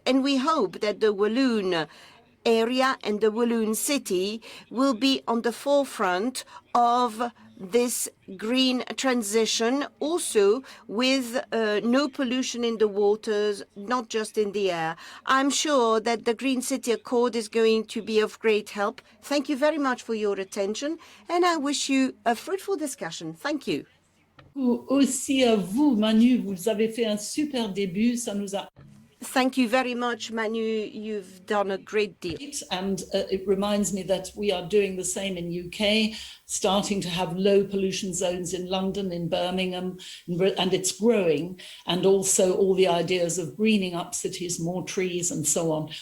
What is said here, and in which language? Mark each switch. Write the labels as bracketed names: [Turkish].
[English] And we hope that the Walloon area and the Walloon city will be on the forefront of this green transition, also with no pollution in the waters, not just in the air. I'm sure that the Green City Accord is going to be of great help. Thank you very much for your attention, and I wish you a fruitful discussion. Thank you. [French] Aussi à vous, Manu, vous avez fait un super début, ça nous a... [English] Thank you very much, Manu. You've done a great deal. And it reminds me that we are doing the same in UK, starting to have low pollution zones in London, in Birmingham, and it's growing. And also all the ideas of greening up cities, more trees and so on.